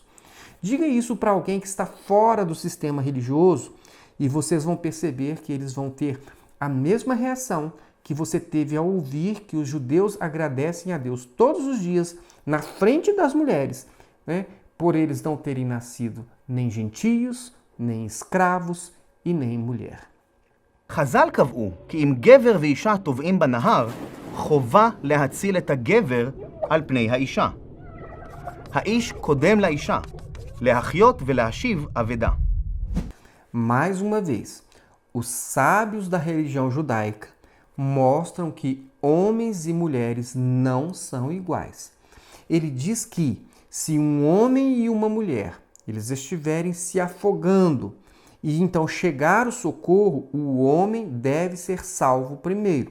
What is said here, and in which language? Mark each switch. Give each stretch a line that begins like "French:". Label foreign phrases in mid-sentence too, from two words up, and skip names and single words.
Portuguese: Diga isso para alguém que está fora do sistema religioso e vocês vão perceber que eles vão ter a mesma reação que você teve ao ouvir que os judeus agradecem a Deus todos os dias na frente das mulheres, por eles não terem nascido nem gentios, nem escravos e nem mulher.
Hebrew: חז"ל קבעו כי אם גבר ואישה טובעים בנהר, חובה להציל את הגבר על פני האישה. האיש קודם לאישה, להחיות ולהשיב אבדה.
Portuguese: Mais uma vez, os sábios da religião judaica mostram que homens e mulheres não são iguais. Ele diz que se um homem e uma mulher eles estiverem se afogando e então chegar o socorro, o homem deve ser salvo primeiro.